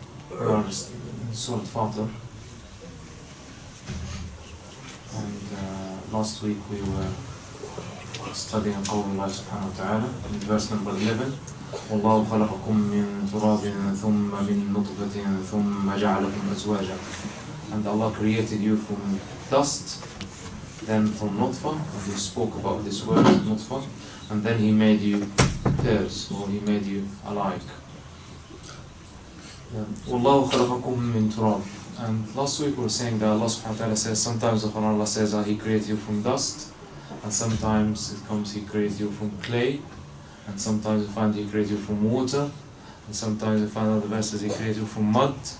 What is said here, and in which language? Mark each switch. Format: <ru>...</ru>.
<en>We are in Sura Fatir, and last week we were studying</en> <ar>قول الله سبحانه وتعالى</ar> <en>in verse number 11.</en> <ar>والله خلقكم من تراب ثم من نطفة ثم جعلكم أزواجا.</ar> <en>And Allah created you from dust, then from nutfa, and we spoke about this word, nutfa, and then He made you pairs, or He made you alike.</en> <ar>وَاللَّهُ خَلَقَكُم مِّن تُرَابٍ.</ar> <en>And last week we were saying that Allah subhanahu wa ta'ala says, sometimes the Quran Allah says that He created you from dust, and sometimes it comes He created you from clay, and sometimes you find He created you from water, and sometimes you find other verses He created you from mud.</en>